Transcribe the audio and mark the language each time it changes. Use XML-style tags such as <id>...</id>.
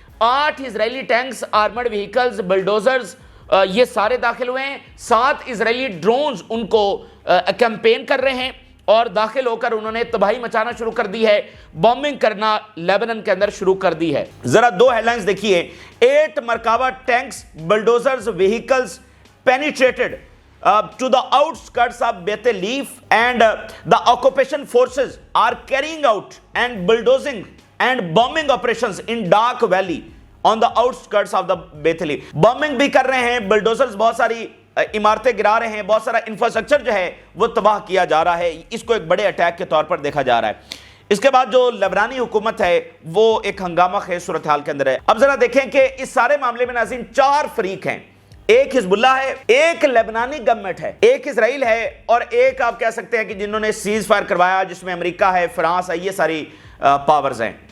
<hi>8 Israeli tanks, armoured vehicles, bulldozers ये सारे दाखिल हुए हैं। 7 इजरायली ड्रोन्स उनको कैंपेन कर रहे हैं और दाखिल होकर उन्होंने तबाही मचाना शुरू कर दी है, बॉम्बिंग करना लेबनान के अंदर शुरू कर दी है। जरा 2 हेडलाइंस देखिए।</hi> <en>8 Merkava tanks, bulldozers, vehicles penetrated to the outskirts of Beit Leaf and the occupation forces are carrying out and bulldozing and bombing operations in Dark Valley on the outskirts of the Beit Leaf.</en> <hi>Bombing भी कर रहे हैं, bulldozers बहुत सारी इमारतें गिरा रहे हैं, बहुत सारा इंफ्रास्ट्रक्चर जो है वो तबाह किया जा रहा है। इसको एक बड़े अटैक के तौर पर देखा जा रहा है। इसके बाद जो लेबनानी हुकूमत है वो एक हंगामा खेज सूरत हाल के अंदर है। अब जरा देखें कि इस सारे मामले में नाज़रीन 4 फरीक हैं, एक हिजबुल्लाह है, एक लेबनानी गवर्नमेंट है, एक इजराइल है और एक आप कह सकते हैं कि जिन्होंने सीज फायर करवाया जिसमें अमेरिका है, फ्रांस है, ये सारी पावर्स हैं।</hi>